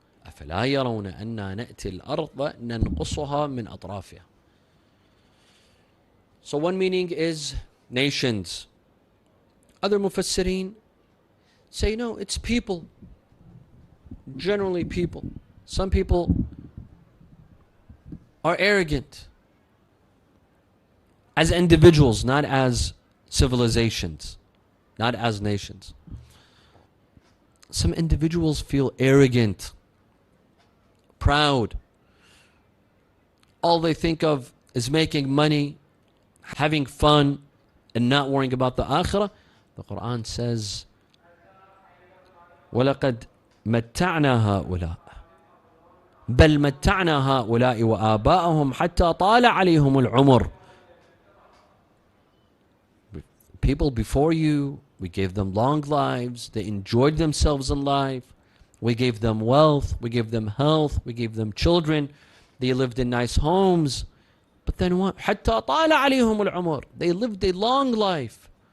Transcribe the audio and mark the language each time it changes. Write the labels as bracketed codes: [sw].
[ar] أفلا يرون أنا نأتي الأرض ننقصها من أطرافها. [en] So one meaning is nations. Other mufassirin say no, it's people. Generally people. Some people are arrogant as individuals, not as civilizations, not as nations. Some individuals feel arrogant, proud. All they think of is making money, having fun, and not worrying about the akhirah. The Quran says, [ar] وَلَقَدْ مَتَّعْنَا هَؤُلَاءِ بَلْ مَتَّعْنَا هَؤُلَاءِ وَآبَاءَهُمْ حَتَّى طَالَ عَلَيْهُمُ الْعُمُرُ. [en] People before you, we gave them long lives. They enjoyed themselves in life. We gave them wealth. We gave them health. We gave them children. They lived in nice homes. But then what? [ar] حَتَّى طَالَ عَلَيْهُمُ الْعُمُرُ. [en] They lived a long life.